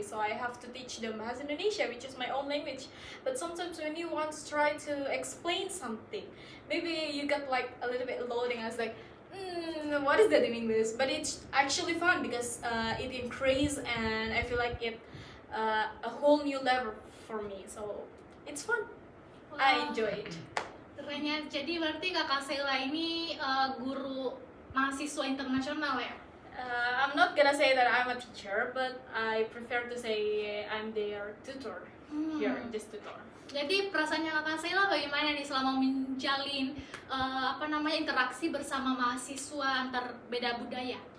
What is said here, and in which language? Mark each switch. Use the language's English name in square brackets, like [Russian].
[English] So I have to teach them Bahasa Indonesia, which is my own language. But sometimes when you want to try to explain something, maybe you get like a little bit loading. I was like, what is that in English? But it's actually fun because it increases, and I feel like it a whole new level for me. So it's fun. I enjoy it. [Indonesian] Keren ya. Jadi berarti kakak Sheila ini guru mahasiswa internasional ya? [English] I'm not gonna say that I'm a teacher, but I prefer to say I'm their tutor here, just tutor. [Indonesian] Jadi perasaannya kakak Sheila bagaimana nih selama menjalin interaksi bersama mahasiswa antar beda budaya?